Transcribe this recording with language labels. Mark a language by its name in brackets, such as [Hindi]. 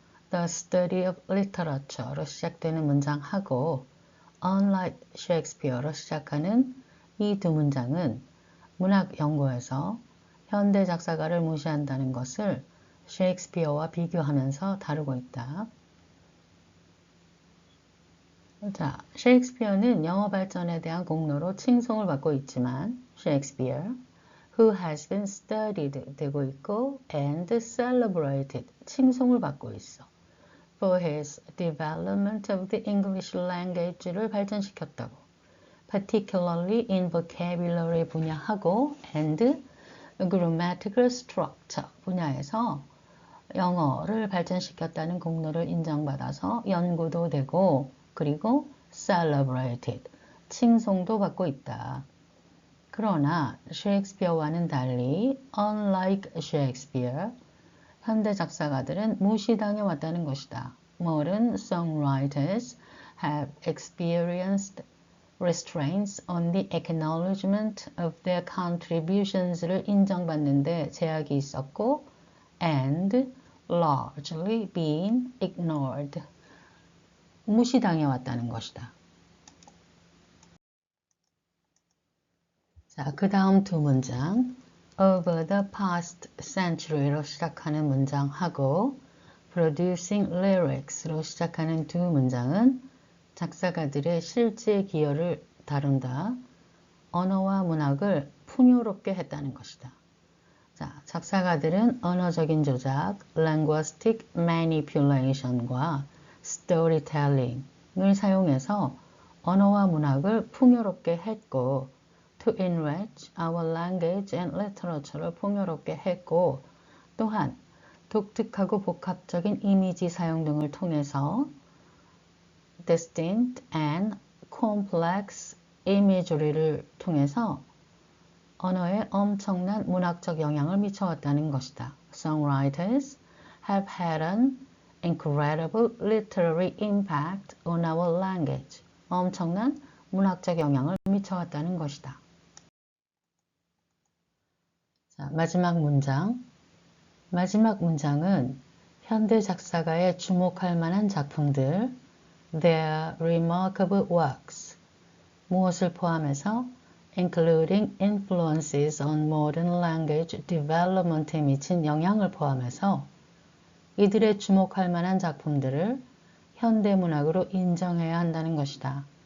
[English] The study of literature [Korean] 로 시작되는 문장하고 [English] unlike Shakespeare [Korean] 로 시작하는 이 두 문장은 문학 연구에서 현대 작사가를 무시한다는 것을 셰익스피어와 비교하면서 다루고 있다. 자, 셰익스피어는 영어 발전에 대한 공로로 칭송을 받고 있지만 셰익스피어, [English] who has been studied [Korean] 되고 있고 [English] and celebrated [Korean] 칭송을 받고 있어. [English] for his development of the English language를 발전시켰다고. particularly in vocabulary [Korean] 분야하고 [English] and grammatical structure [Korean] 분야에서 영어를 발전시켰다는 공로를 인정받아서 연구도 되고 그리고 celebrated, 칭송도 받고 있다. 그러나 셰익스피어와는 달리 [English] unlike Shakespeare, [Korean] 현대 작사가들은 무시당해 왔다는 것이다. [English] Modern songwriters have experienced restraints on the acknowledgement of their contributions를 [Korean] 인정받는데 제약이 있었고 [English] and largely been ignored. [Korean] 무시당해 왔다는 것이다. 자, 그 다음 두 문장 [English] over the past century [Korean] 로 시작하는 문장하고 [English] producing lyrics [Korean] 로 시작하는 두 문장은 작사가들의 실제 기여를 다룬다. 언어와 문학을 풍요롭게 했다는 것이다. 자, 작사가들은 언어적인 조작, linguistic manipulation과 storytelling을 사용해서 언어와 문학을 풍요롭게 했고 [English] to enrich our language and literature [Korean] 를 풍요롭게 했고 또한 독특하고 복합적인 이미지 사용 등을 통해서 [English] distinct and complex imagery [Korean] 를 통해서 언어에 엄청난 문학적 영향을 미쳐왔다는 것이다. [English] Songwriters have had an incredible literary impact on our language. [Korean] 엄청난 문학적 영향을 미쳐왔다는 것이다. 자, 마지막 문장. 마지막 문장은 현대 작사가의 주목할 만한 작품들, [English] their remarkable works, [Korean] 무엇을 포함해서 [English] including influences on modern language development [Korean] 에 미친 영향을 포함해서 이들의 주목할 만한 작품들을 현대문학으로 인정해야 한다는 것이다.